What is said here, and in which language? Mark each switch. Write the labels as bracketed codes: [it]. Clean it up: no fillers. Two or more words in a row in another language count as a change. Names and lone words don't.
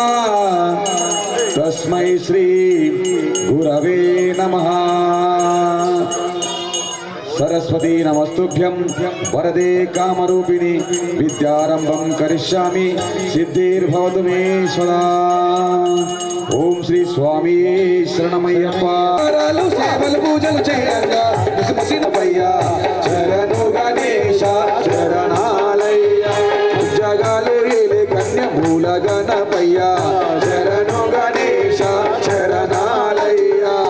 [sa] तस्मै श्री गुरवे नमः. सरस्वती नमस्तुभ्यं वरदे कामरूपिणी विद्यारंभं करिष्यामि सिद्धिर्भवतु मे सदा. [te] ఓం శ్రీ స్వామి శరణమయ్యప్ప. సేవలు పూజలు చేయంగా చరణు గణేశ చరణాలయ్య జగాలు కన్య మూల గణపయ్య చరణు గణేశ చరణాలయ్య.